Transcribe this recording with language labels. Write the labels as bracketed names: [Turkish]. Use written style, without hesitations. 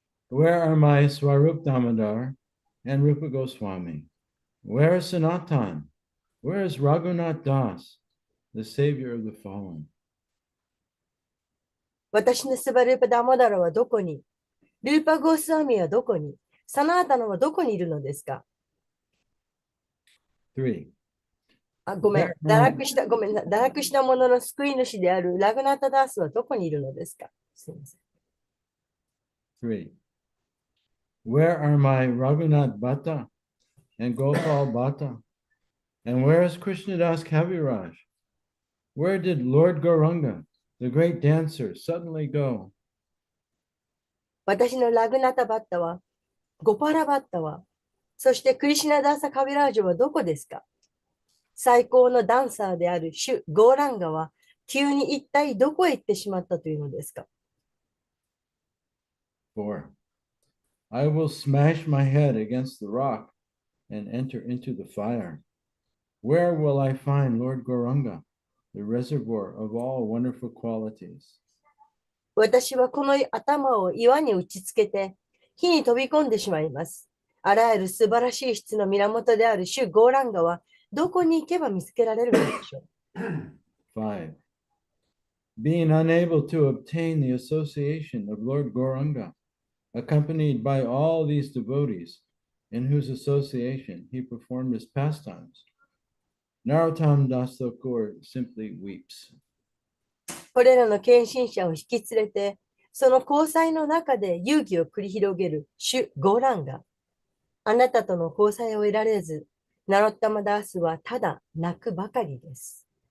[English] Where are my Swarup Damodar and Rupa Goswami? Where is Sanatan? Where is Raghunath Das, the savior of the fallen? [Japanese] 私のスバルーパ・ダモダラはどこに？ルーパ・ゴースワミはどこに？サナータナはどこにいるのですか？ 3. ごめん。堕落した者の救い主であるラグナタダースはどこにいるのですか？すみません。 3. [English] Where are my Raghunath Bhatta and Gopal Bhatta? And where is Krishnadas Kaviraj? Where did Lord Gauranga, the great dancer, suddenly go? [Japanese] 私のラグナタバッタは、ゴパラバッタは、そしてクリシナダーサカビラージュはどこですか？最高のダンサーであるシュ・ゴーランガは、急に一体どこへ行ってしまったというのですか？ 4. [English] I will smash my head against the rock and enter into the fire. Where will I find Lord Gauranga, the reservoir of all wonderful qualities? [Japanese] 私はこの頭を岩に打ちつけて、火に飛び込んでしまいます。あらゆる素晴らしい質の源である主ゴーランガはどこに行けば見つけられるのでしょう。 5. [English] Being unable to obtain the association of Lord Gauranga, accompanied by all these devotees, in whose association he performed his pastimes, Narottam Das Thakur simply weeps. [Japanese] これらの献身者を引き連れて、その交際の中で遊戯を繰り広げる主ゴーランガ。あなたとの交際を得られず、ナロッタマダースはただ泣くばかりです。